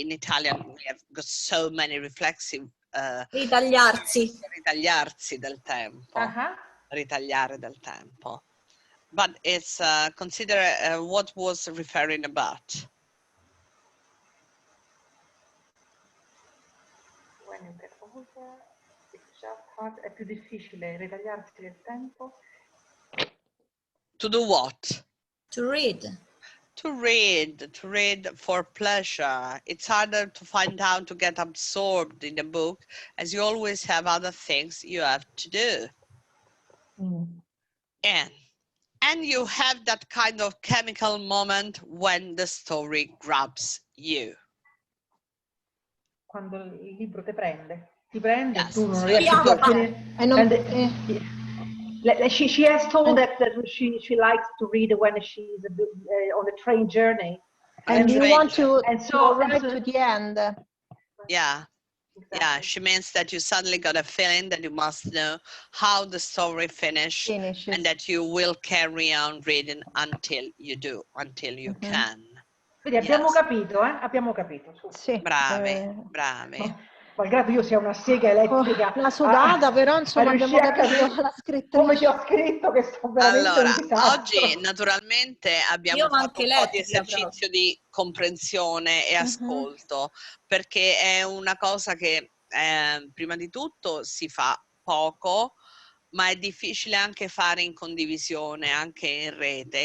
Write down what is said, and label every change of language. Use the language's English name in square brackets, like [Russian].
[English] In Italian we have got so many reflexive [Italian] Ritagliarsi del tempo. Ritagliare del tempo. [English] But it's consider what was referring about. When you get older, it's just hard, [Italian] è più difficile ritagliarsi del tempo. [English] To do what? To read. To read for pleasure. It's harder to find out, to get absorbed in the book, as you always have other things you have to do. And you have that kind of chemical moment when the story grabs you. [Italian] Quando il libro ti prende, [English] Yes. [Italian] tu non riesci più a finire. [English] She has told that she likes to read when she's on a train journey. And you want to go right to the end. Yeah. Exactly. Yeah, she means that you suddenly got a feeling that you must know how the story finishes. And that you will carry on reading until you do, until you can. [Italian] Quindi abbiamo capito, Abbiamo capito. Sì. Bravi. Malgrado io sia una sega elettrica. La sudata, però insomma abbiamo capito la scrittrice. Come ti ho scritto che sto veramente un disastro. Oggi naturalmente abbiamo fatto un po' di esercizio di comprensione e ascolto, perché è una cosa che prima di tutto si fa poco, ma è difficile anche fare in condivisione, anche in rete.